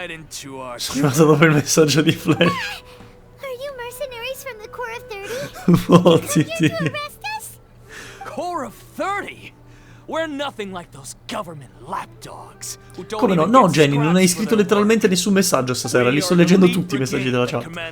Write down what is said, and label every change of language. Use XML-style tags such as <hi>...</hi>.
<it>Sono arrivato dopo il messaggio di Flash.</it> <en>Are you mercenaries from the Core of 30?</en> <it>Fottiti.</it> <en>Core of 30? We're nothing like those government lapdogs.</en> <it>Come no? No, Jenny, non hai scritto letteralmente nessun messaggio stasera. Li sto leggendo tutti i messaggi della chat.</it>